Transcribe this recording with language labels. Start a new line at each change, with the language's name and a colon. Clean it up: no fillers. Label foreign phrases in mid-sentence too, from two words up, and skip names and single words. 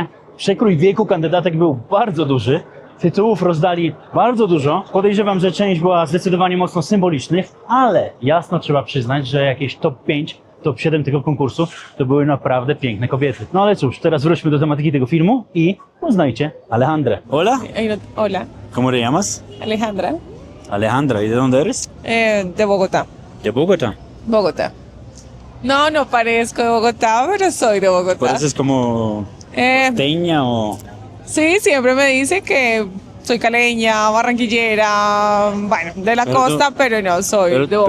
Polish: Przekrój wieku kandydatek był bardzo duży. Tytułów rozdali bardzo dużo. Podejrzewam, że część była zdecydowanie mocno symbolicznych, ale jasno trzeba przyznać, że jakieś top 5, top 7 tego konkursu to były naprawdę piękne kobiety. No ale cóż, teraz wróćmy do tematyki tego filmu i poznajcie Alejandrę.
Spanish: Hola, Hola, ¿cómo te llamas? Alejandra, Alejandra, ¿y de dónde eres? de Bogotá. De Bogotá. Bogotá. No parezco de Bogotá, pero soy de Bogotá. ¿Pareces como teña o...? Sí, siempre me dicen que soy caleña, barranquillera, bueno, de la costa, pero no, soy de Bogotá.